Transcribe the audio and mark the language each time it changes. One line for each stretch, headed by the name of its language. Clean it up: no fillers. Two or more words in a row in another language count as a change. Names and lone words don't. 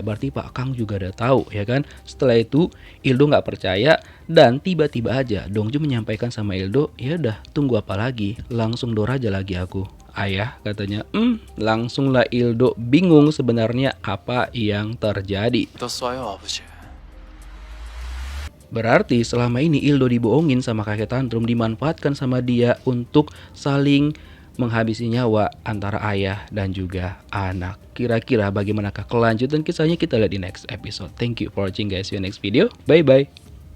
Indonesian: Berarti Pak Kang juga udah tahu ya kan. Setelah itu Ildo nggak percaya dan tiba-tiba aja Dongju menyampaikan sama Ildo, ya udah tunggu apa lagi, langsung dor aja lagi aku. Ayah katanya, langsunglah Ildo bingung sebenarnya apa yang terjadi.
Korean: 믿었어요, 아버지.
Indonesian: Berarti selama ini Ildo dibohongin sama kakek tantrum, dimanfaatkan sama dia untuk saling menghabisi nyawa antara ayah dan juga anak. Kira-kira bagaimanakah kelanjutan kisahnya, kita lihat di
English: next episode. Thank you for watching guys, see you next video. Bye bye.